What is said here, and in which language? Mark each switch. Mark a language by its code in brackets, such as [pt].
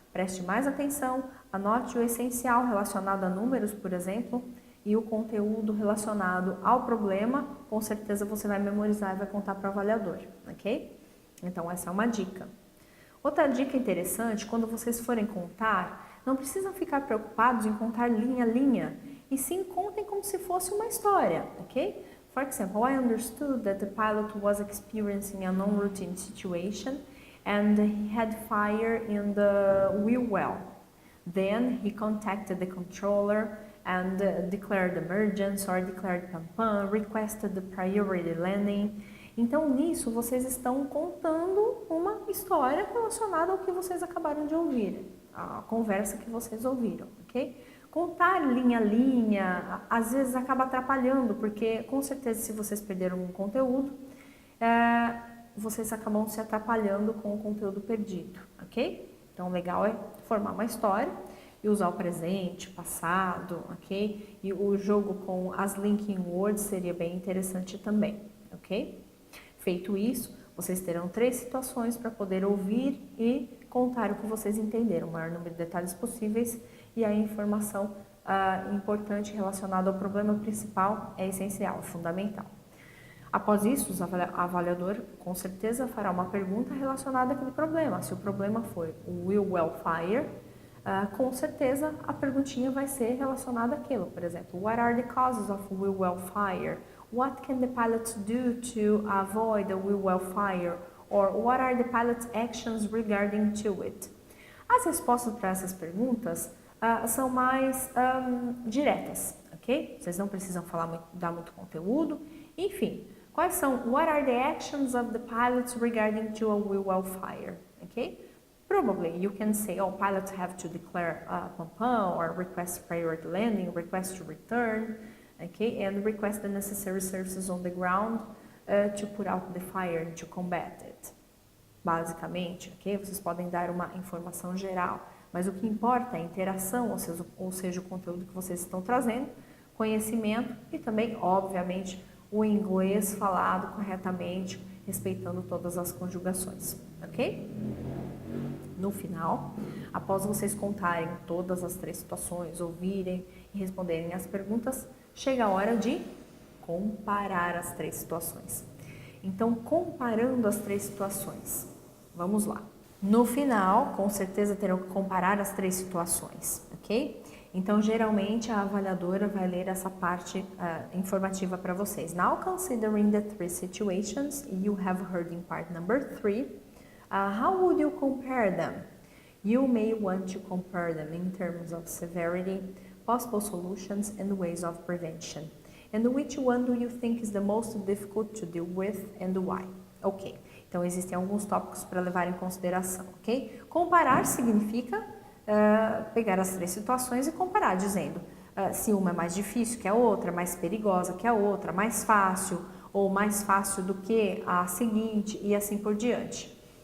[pt] Preste mais atenção, anote o essencial relacionado a números, por exemplo, e o conteúdo relacionado ao problema, com certeza você vai memorizar e vai contar para o avaliador, ok? Então, essa é uma dica. Outra dica interessante, quando vocês forem contar, não precisam ficar preocupados em contar linha a linha, e sim contem como se fosse uma história, ok? [en] For example, I understood that the pilot was experiencing a non-routine situation and he had fire in the wheel well. Then he contacted the controller and declared emergency or declared pam-pam, requested the priority landing. [pt] Então, nisso, vocês estão contando uma história relacionada ao que vocês acabaram de ouvir, a conversa que vocês ouviram, ok? Contar linha a linha, às vezes acaba atrapalhando, porque com certeza se vocês perderam um conteúdo, vocês acabam se atrapalhando com o conteúdo perdido, ok? Então, o legal é formar uma história e usar o presente, passado, ok? E o jogo com as linking words seria bem interessante também, ok? Feito isso, vocês terão 3 situações para poder ouvir e contar o que vocês entenderam, o maior número de detalhes possíveis, e a informação importante relacionada ao problema principal é essencial, é fundamental. Após isso, o avaliador com certeza fará uma pergunta relacionada àquele problema. Se o problema foi o wheel well fire, com certeza a perguntinha vai ser relacionada àquilo. Por exemplo, [en] what are the causes of wheel well fire? What can the pilot do to avoid a wheel well fire? Or what are the pilot's actions regarding to it? [pt] As respostas para essas perguntas são mais diretas, ok? Vocês não precisam dar muito conteúdo. Enfim, quais são? [en] What are the actions of the pilots regarding to a wheel well fire? Ok? Probably you can say, oh, pilots have to declare pam-pam or request priority landing, request to return, okay, and request the necessary services on the ground to put out the fire and to combat it. [pt] Basicamente, ok? Vocês podem dar uma informação geral, mas o que importa é a interação, ou seja, o conteúdo que vocês estão trazendo, conhecimento e também, obviamente, o inglês falado corretamente, respeitando todas as conjugações, ok? No final, após vocês contarem todas as 3 situações, ouvirem e responderem as perguntas, chega a hora de comparar as 3 situações. Então, comparando as 3 situações, vamos lá. No final, com certeza terão que comparar as 3 situações, ok? Então, geralmente, a avaliadora vai ler essa parte informativa para vocês. [en] Now, considering the three situations you have heard in part number 3, how would you compare them? You may want to compare them in terms of severity, possible solutions, and ways of prevention. And which one do you think is the most difficult to deal with and why? [pt] Ok, então existem alguns tópicos para levar em consideração, ok? Comparar significa pegar as três situações e comparar, dizendo se uma é mais difícil que a outra, mais perigosa que a outra, mais fácil ou mais fácil do que a seguinte e assim por diante.